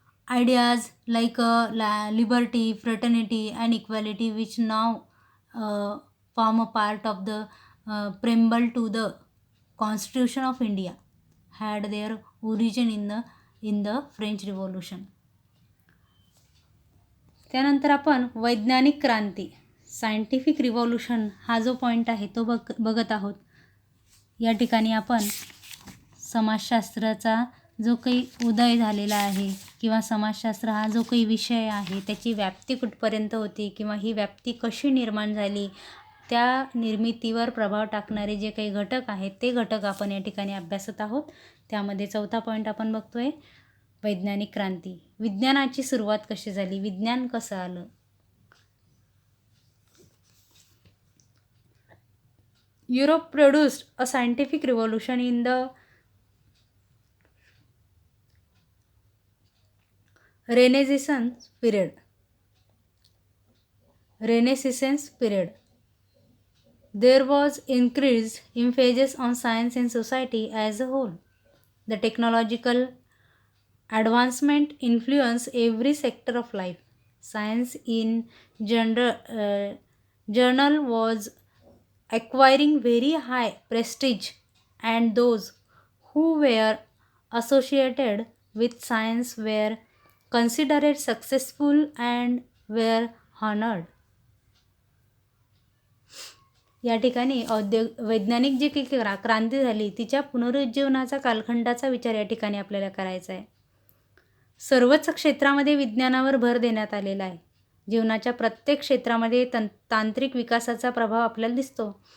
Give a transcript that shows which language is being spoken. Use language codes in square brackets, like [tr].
[en] Ideas like liberty, fraternity, and equality, which now form a part of the preamble to the Constitution of India, had their origin in the French Revolution. [mr] त्यानंतर आपण वैज्ञानिक क्रांती, scientific revolution हा जो point आहे तो बघत आहोत. या ठिकाणी आपण समाजशास्त्राचा जो काही उदय झालेला आहे किंवा समाजशास्त्र हा जो काही विषय आहे त्याची व्याप्ती कुठपर्यंत होती किंवा ही व्याप्ती कशी निर्माण झाली, त्या निर्मितीवर प्रभाव टाकणारे जे काही घटक आहेत ते घटक आपण या ठिकाणी अभ्यासत आहोत. त्यामध्ये चौथा पॉईंट आपण बघतोय वैज्ञानिक क्रांती. विज्ञानाची सुरुवात कशी झाली, विज्ञान कसं आलं. [en] Europe produced a scientific revolution in the Renaissance period. There was increased emphasis on science in society as a whole. The technological advancement influenced every sector of life. Science in journal was acquiring very high prestige, and those who were associated with science were considered successful and were honored. [mr] या ठिकाणी वैज्ञानिक जी काही क्रांती झाली तिच्या पुनरुज्जीवनाचा कालखंडाचा विचार या ठिकाणी आपल्याला करायचा आहे. सर्वच क्षेत्रामध्ये विज्ञानावर भर देण्यात आलेला आहे. जीवनाच्या प्रत्येक क्षेत्रामध्ये तांत्रिक विकासाचा प्रभाव आपल्याला दिसतो.